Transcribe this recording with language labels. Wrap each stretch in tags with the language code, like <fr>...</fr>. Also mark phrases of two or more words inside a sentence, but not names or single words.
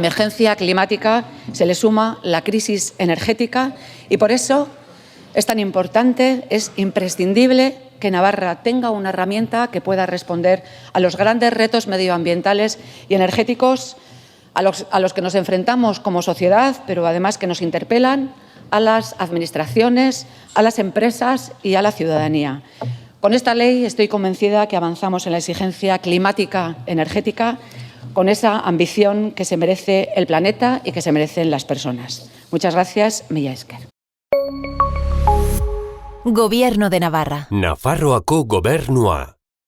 <es>emergencia climática se le suma la crisis energética y por eso es tan importante, es imprescindible que Navarra tenga una herramienta que pueda responder a los grandes retos medioambientales y energéticos a los que nos enfrentamos como sociedad, pero además que nos interpelan a las administraciones, a las empresas y a la ciudadanía. Con esta ley estoy convencida que avanzamos en la exigencia climática energética con esa ambición que se merece el planeta y que se merecen las personas. Muchas gracias,</es> <eu>mila esker.</eu> <es>Gobierno de Navarra.</es> <eu>Nafarroako gobernua.</eu>